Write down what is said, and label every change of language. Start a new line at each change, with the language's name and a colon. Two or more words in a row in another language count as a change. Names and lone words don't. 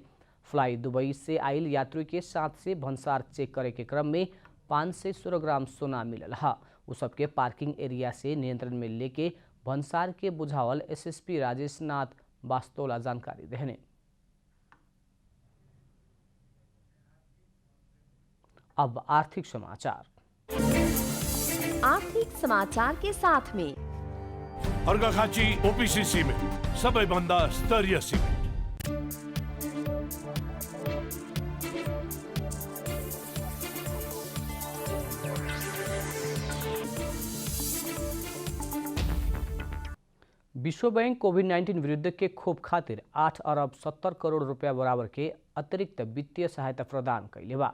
Bhojpuri: फ्लाई दुबई से आयल यात्री के साथ से भंसार चेक करे के क्रम में 5 से 16 ग्राम सोना मिलल है। उ सबके
English: parking area
Bhojpuri: से नियंत्रण में लेके भंसार के बुझावल एसएसपी राजेश नाथ वास्तोला जानकारी देने। अब आर्थिक समाचार। आर्थिक समाचार के साथ में
Nepali: अर्घाखाँची ओपीसी सिमेन्ट सबैभन्दा स्तरीय सिमेन्ट।
Bhojpuri: विश्व बैंक कोविड-19 विरुद्ध के खोप खातिर 8 अरब 70 करोड़ रुपया बराबर के अतिरिक्त वित्तीय सहायता प्रदान कैले बा।